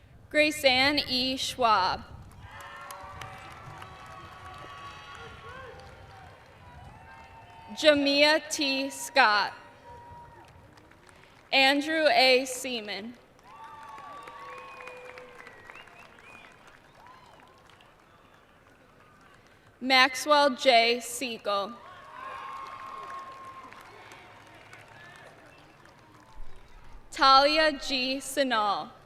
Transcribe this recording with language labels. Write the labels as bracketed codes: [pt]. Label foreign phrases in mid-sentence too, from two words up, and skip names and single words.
[en] Grace Ann E. Schwab. Jamia T. Scott. Andrew A. Seaman. Maxwell J. Siegel. Talia G. Sinal.